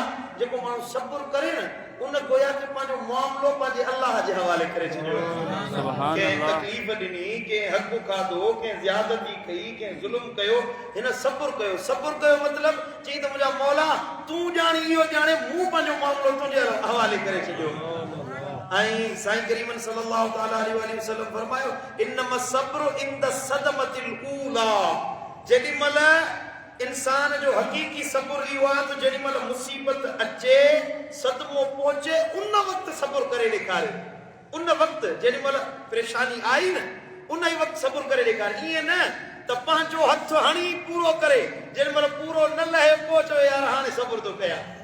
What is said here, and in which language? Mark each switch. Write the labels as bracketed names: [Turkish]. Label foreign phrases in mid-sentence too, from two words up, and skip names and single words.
[Sindhi] जेको माण्हू सब्र करे न, उन गोया खे पंहिंजो मामिलो पंहिंजे अल्लाह जे हवाले करे छॾियो। कंहिं तकलीफ़ ॾिनी, कंहिं हक़ खाधो, कंहिं ज़्यादती कई, कंहिं ज़ुल्म कयो, हिन सब्र कयो। सब्र कयो मतिलबु चई त मुंहिंजा मौला तूं ॼाणी, इहो ॼाणे, मूं पंहिंजो मामिलो तुंहिंजे हवाले करे छॾियो। ऐं साईं करीम [Arabic] صلى الله تعالى عليه وسلم [Sindhi] फरमायो, [Arabic] إنما الصبر عند الصدمة الأولى, [Sindhi] जेॾी महिल इंसान जो हक़ीक़ी सब्र इहो आहे त जेॾी महिल मुसीबत अचे, सदमो पहुचे, उन वक़्तु सब्र करे ॾेखारे। उन वक़्तु जेॾी महिल परेशानी आई न, उन ई वक़्तु सब्र करे ॾेखारे। ईअं न त पंहिंजो हथ हणी पूरो करे, जेॾी महिल पूरो न लहे पोइ चयो यार हाणे सब्र थो कयां।